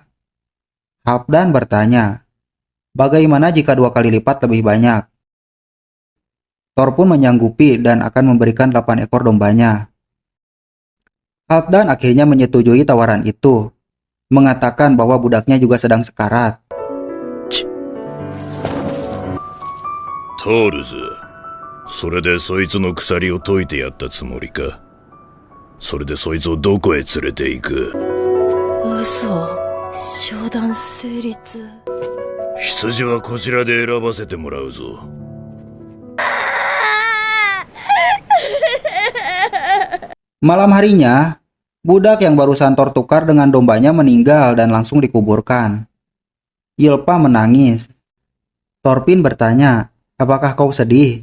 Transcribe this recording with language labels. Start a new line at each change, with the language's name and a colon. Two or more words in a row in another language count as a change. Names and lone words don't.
Indonesian: Halfdan bertanya, bagaimana jika 2 kali lipat lebih banyak? Thor pun menyanggupi dan akan memberikan 8 ekor dombanya. Halfdan akhirnya menyetujui tawaran itu, mengatakan bahwa budaknya juga sedang sekarat.
Japanese: トールズ、それでそいつの鎖を解いてやったつもりか。それでそいつをどこへ連れて行く。嘘。商談成立。羊はこちらで選ばせてもらうぞ。
Indonesian: Malam harinya, budak yang barusan Thor tukar dengan dombanya meninggal dan langsung dikuburkan. Ylpa menangis. Thorfinn bertanya, "Apakah kau sedih?"